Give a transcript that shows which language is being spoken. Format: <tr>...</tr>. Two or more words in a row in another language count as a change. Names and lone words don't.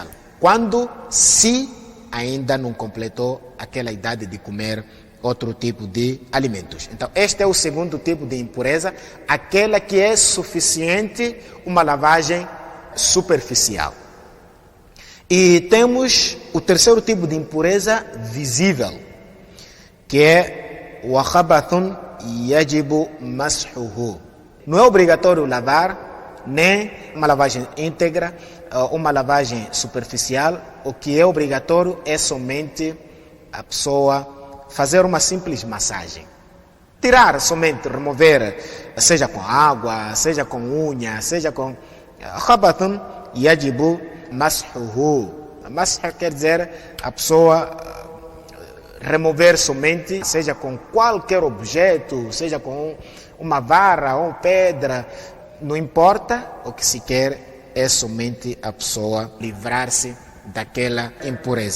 <pt>Quando se ainda não completou aquela idade de comer outro tipo de alimentos. Então, este é o segundo tipo de impureza, aquela que é suficiente uma lavagem superficial. E temos o terceiro tipo de impureza visível, que é o</pt> <ar>خبث يجب مسحه.</ar> <pt>Não é obrigatório lavar, nem uma lavagem íntegra, uma lavagem superficial. O que é obrigatório é somente a pessoa fazer uma simples massagem. Tirar somente, remover, seja com água, seja com unha, seja com</pt> <ar>خبث يجب مسحه.</ar> <pt>Mash quer dizer a pessoa remover somente, seja com qualquer objeto, seja com uma vara ou pedra, não importa, o que se quer é somente a pessoa livrar-se daquela impureza.</pt>